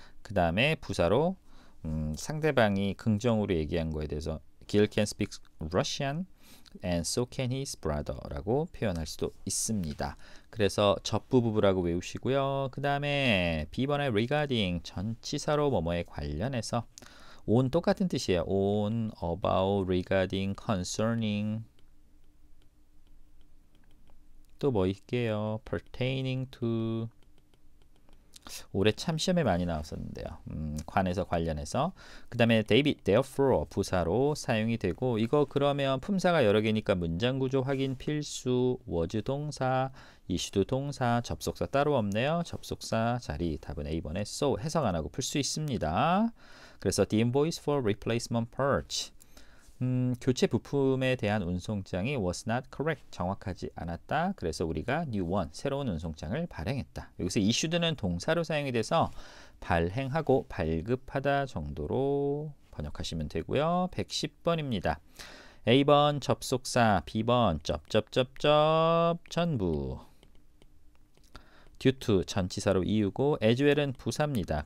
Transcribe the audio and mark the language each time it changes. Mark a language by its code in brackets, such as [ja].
[ko] 그 다음에 부사로 상대방이 긍정으로 얘기한 거에 대해서 [en] Gil can speak Russian and so can his brother [ko] 라고 표현할 수도 있습니다. 그래서 접부부부라고 외우시고요. 그 다음에 B번의 regarding, 전치사로 뭐뭐에 관련해서, on 똑같은 뜻이에요. [en] on, about, regarding, concerning, [ko] 또 뭐 있게요? [en] pertaining to, [ko] 올해 참 시험에 많이 나왔었는데요. 관해서 관련해서. 그 다음에 David, therefore 부사로 사용이 되고, 이거 그러면 품사가 여러 개니까 문장 구조 확인 필수, was 동사, issued 동사, 접속사 따로 없네요. 접속사 자리, 답은 A번에 so, 해석 안 하고 풀 수 있습니다. [en] 그래서 the invoice for replacement parts, [ko] 교체 부품에 대한 운송장이 [en] was not correct, [ko] 정확하지 않았다. 그래서 우리가 [en] new one, [ko] 새로운 운송장을 발행했다. 여기서 issued는 동사로 사용이 돼서 발행하고 발급하다 정도로 번역하시면 되고요. 110번입니다. A번 접속사, B번 쩝쩝쩝쩝 전부, due to 전치사로 이유고, as well은 부사입니다.